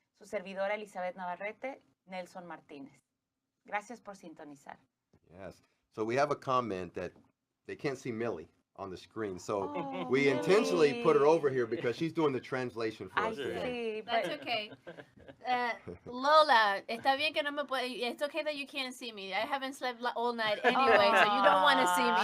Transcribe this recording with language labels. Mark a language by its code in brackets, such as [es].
[es] Su servidora Elizabeth Navarrete, Nelson Martínez. Gracias por sintonizar. [en] yes. So we have a comment that they can't see Millie on the screen. So Oh, we intentionally put her Millie. over here because she's doing the translation for I us today. see, That's but okay. [es] Lola, está bien que no me puede. [en] It's okay that you can't see me. I haven't slept all night anyway, so you don't want to see me.